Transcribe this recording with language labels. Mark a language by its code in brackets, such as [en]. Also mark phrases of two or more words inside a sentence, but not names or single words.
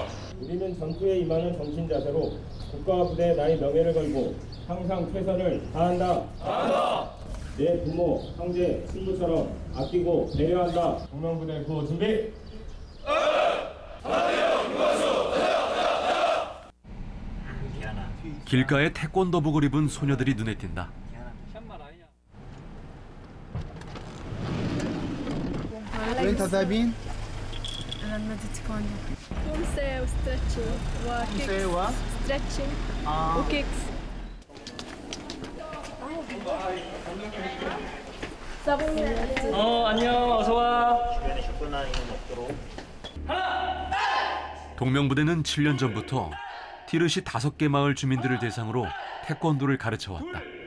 [ko] 우리는 전투에 임하는 정신자세로 국가와 부대의 나의 명예를 걸고 항상 최선을 다한다. 내 부모, 형제, 친구처럼 아끼고 배려한다. 동명부대 구호 준비. 길가에 태권도복을 입은 소녀들이 눈에 띈다. [ar] وين تذهبين؟ أنا نادي تايكوندو. خمسة وستريتشنج وكيكس. ستريتشنج وكيكس. [ko] 안녕, 어서 와. 동명부대는 7년 전부터 티르시 5개 마을 주민들을 대상으로 태권도를 가르쳐 왔다.